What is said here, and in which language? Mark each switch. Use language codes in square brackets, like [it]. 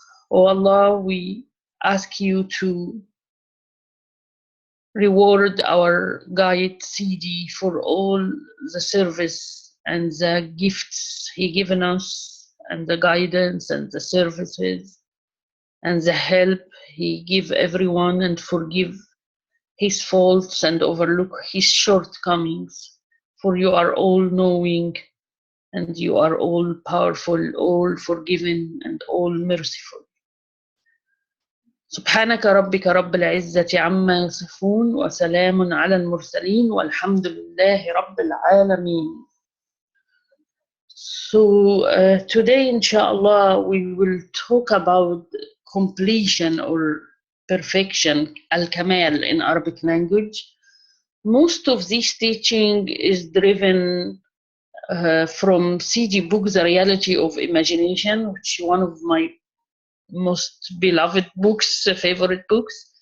[en] Oh Allah, we ask you to reward our guide Sidi for all the service and the gifts he given us, and the guidance and the services and the help he give everyone, and forgive his faults and overlook his shortcomings, for you are all knowing and you are all powerful, all forgiving and all merciful. [ar] سبحانك ربك رب العزة عما يصفون وسلام على المرسلين والحمد لله رب العالمين. [en] So today, inshallah, we will talk about completion or perfection, al-Kamal in Arabic language. Most of this teaching is driven from Sidi book, The Reality of Imagination, which is one of my most beloved books, favorite books.